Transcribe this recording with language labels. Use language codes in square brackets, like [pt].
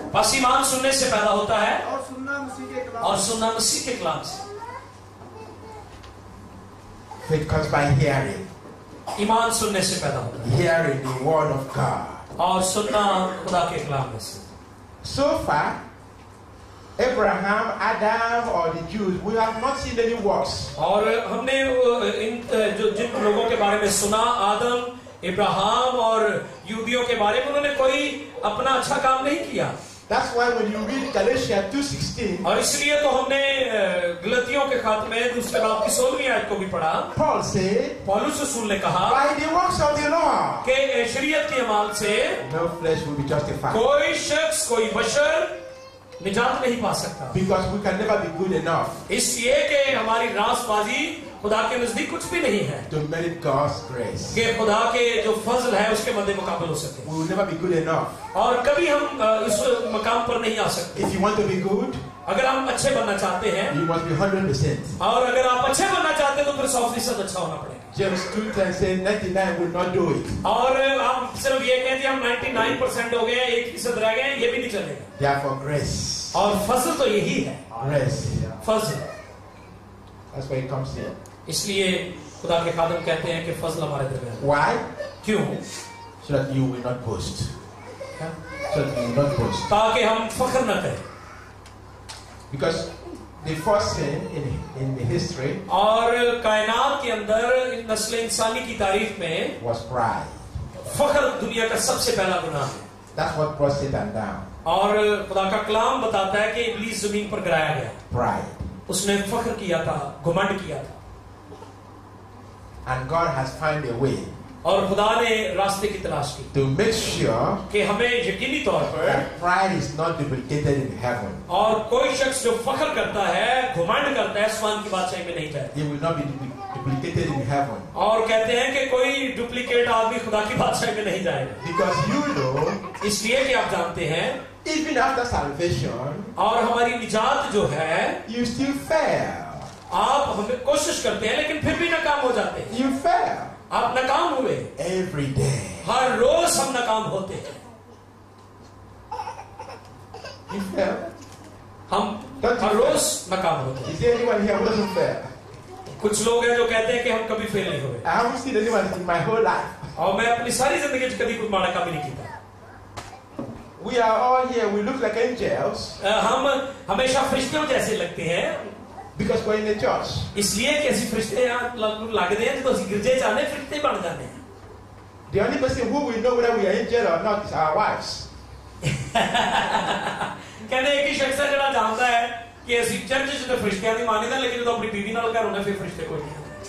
[hi] बस ईमान सुनने से पैदा होता है, और सुनना मसीह के कलाम और सुनना मसीह के कलाम से। [en] Faith comes by hearing, [hi] ईमान सुनने से पैदा होता है, [en] hearing the word of God. [hi] और सुनना खुदा के कलाम में से। [en] So far, Abraham, Adam, or the Jews, we have not seen any works. [hi] और हमने इन जिन लोगों के बारे में सुना, आदम, इब्राहिम और यहूदियों के बारे में, उन्होंने कोई अपना अच्छा काम नहीं किया। [en] That's why when you read Galatians 2:16, [hi] और इसलिए तो हमने गलतियों के खाते में दूसरे बाब की 16वीं आयत को भी पढ़ा। [en] Paul said, [hi] पौलुस रसूल ने कहा [en] by the works of the law, [hi] कि शरीयत के अमाल से [en] no flesh will be justified. [hi] कोई शख्स, कोई बशर निजात नहीं पा सकता, [en] Because we can never be good enough [hi] इसलिए कि हमारी रासबाजी खुदा के नजदीक कुछ भी नहीं है [en] to merit God's grace. [hi] कि खुदा के जो फजल है उसके मद्दे मुकाबल हो सके, [en] We will never be good enough. [hi] और कभी हम इस मकाम पर नहीं आ सकते। [en] If you want to be good, [hi] अगर हम अच्छे बनना चाहते हैं, [en] you must be 100%. [hi] और अगर आप अच्छे बनना चाहते हैं तो फिर 100% अच्छा होना पड़ेगा। [en] James 2:10 says 99 will not do it. [hi] और आप सिर्फ ये कहते हैं हम 99% हो गए, 1% रह गए, ये भी नहीं चलेगा। [en] Therefore, grace. [hi] और फजल तो यही है, [en] Grace. [hi] Fazal. [en] That's why it comes here. [hi] इसलिए खुदा के खादम कहते हैं कि फजल हमारे दरमियान। [en] Why? [hi] क्यों? [en] So that you will not boast. So that you will not boast. [hi] ताकि हम फख्र न करें। [en] Because the first sin in the history [hi] और कायनात के अंदर नस्ल इंसानी की तारीख में [en] was pride. [hi] फख्र दुनिया का सबसे पहला गुनाह है। [en] That's what brought Satan down. [hi] और खुदा का कलाम बताता है कि इब्लीस जमीन पर गिराया गया, [en] Pride. [hi] उसने फख्र किया था, घमंड किया था, [en] And God has found a way [hi] और खुदा ने रास्ते की तलाश की [en] to make sure [hi] कि हमें यकीनी तौर पर, [en] that pride is not duplicated in heaven. [hi] और कोई शख्स जो फख्र करता है, घमंड करता है, आसमान की बादशाही में नहीं जाएगा। [en] It will not be duplicated in heaven. [hi] और कहते हैं कि कोई डुप्लीकेट आदमी खुदा की बादशाही में नहीं जाएगा, [en] Because you know, [hi] इसलिए कि आप जानते हैं [en] even after salvation, [hi] और हमारी निजात जो है, [en] you still fail. [hi] आप हमें कोशिश करते हैं लेकिन फिर भी नाकाम हो जाते हैं। [en] You fail. [hi] आप नाकाम हुए, [en] Every day. [hi] हर रोज हम नाकाम होते हैं। [en] You fail. [hi] हम हर रोज नाकाम होते हैं। [en] Is there anyone here who doesn't fail? [hi] कुछ लोग हैं जो कहते हैं कि हम कभी फेल नहीं हुए, [en] I haven't seen anyone in my whole life. [hi] और मैं अपनी सारी जिंदगी में कभी कुछ माड़ा काम ही नहीं किया। [en] We are all here. We look like angels. [hi] हम हमेशा फरिश्तों जैसे लगते हैं, [en] Because we're in the church. [hi] इसलिए कि [pa] ਅਸੀਂ ਫਰਿਸ਼ਤੇ ਆ ਲੱਗਦੇ ਆ ਜਦੋਂ ਅਸੀਂ ਗਿਰਜੇ ਚ ਆਨੇ ਫਰਿਸ਼ਤੇ ਬਣ ਜਾਂਦੇ ਆ [en] The only person who will know whether we are angel or not is our wives. [pa] ਕਹਿੰਦੇ ਇੱਕ ਹੀ ਸ਼ਖਸ ਹੈ ਜਿਹੜਾ ਜਾਣਦਾ ਹੈ ਕਿ ਅਸੀਂ ਚਰਚ ਚ ਤਾਂ ਫਰਿਸ਼ਤਿਆਂ ਦੀ ਮੰਨਦੇ ਹਾਂ ਲੇਕਿਨ ਜਦੋਂ ਆਪਣੀ ਬੀਵੀ ਨਾਲ ਘਰ ਹੁੰਦੇ ਫਿਰ ਫਰਿਸ਼ਤੇ ਕੋਈ ਨਹੀਂ